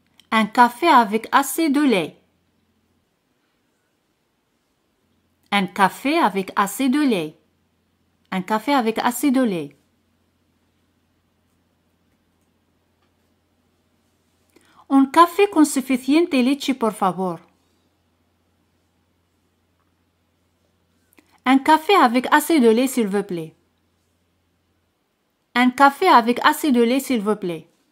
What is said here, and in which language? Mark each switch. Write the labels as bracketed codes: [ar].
[fr] Un café avec assez de lait. Un café avec assez de lait. Un café avec assez de lait. [es] Un café con suficiente leche, por favor. [fr] Un café avec assez de lait, s'il vous plaît. Un café avec assez de lait, s'il vous plaît.